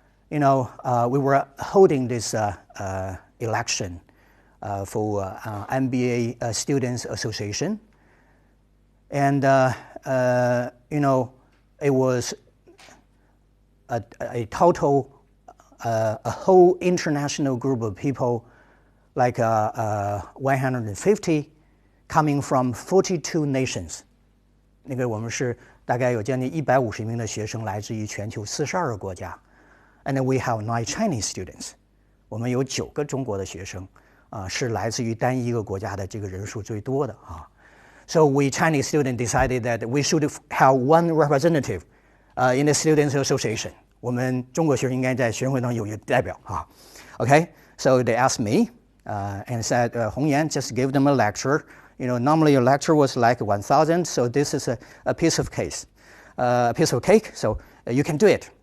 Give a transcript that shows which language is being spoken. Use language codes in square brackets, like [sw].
[en] You know, we were holding this election for MBA Students Association, and you know, it was a total, a whole international group of people, like 150, coming from 42 nations. [zh] 那个我们是大概有将近150名的学生，来自于全球42个国家。 [en] And then we have 9 Chinese students. [zh] 我们有9个中国的学生，是来自于单一个国家的这个人数最多的啊。 [en] So we Chinese students decided that we should have one representative in the Students Association. [zh] 我们中国学生应该在学生会当中有一个代表啊。 [en] Okay, so they asked me and said, 洪岩, just give them a lecture. You know, normally a lecture was like 1,000, so this is a piece of cake, so you can do it.